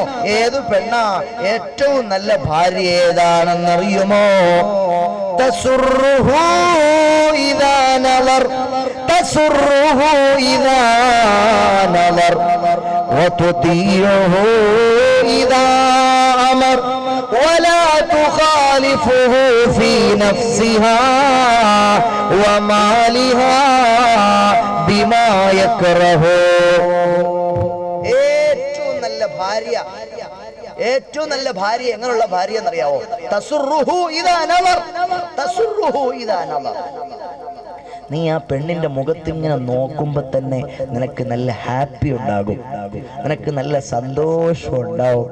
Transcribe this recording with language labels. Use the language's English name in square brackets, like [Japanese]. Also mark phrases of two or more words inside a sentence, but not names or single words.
[Malayalam] ഏത് പെണ്ണാ? ഏറ്റവും നല്ല ഭാര്യ ഏതാണെന്നറിയുമോ? [Arabic] تسره إذا نظر تسره إذا نظر وتطيعه إذا أمر ولا تخالفه في نفسها ومالها بما يكره. [Malayalam] ഏറ്റവും നല്ല ഭാര്യ, ഏറ്റവും നല്ല ഭാര്യ എങ്ങനെയുള്ള ഭാര്യ എന്നറിയാവോ? [Arabic] تسره إذا نظر تسره إذا نظر. [Malayalam] നീ ആ പെണ്ണിന്റെ മുഖത്തിങ്ങനെ നോക്കുമ്പോ തന്നെ നിനക്ക് നല്ല ഹാപ്പി ഉണ്ടാകും, നിനക്ക് നല്ല സന്തോഷം ഉണ്ടാവും.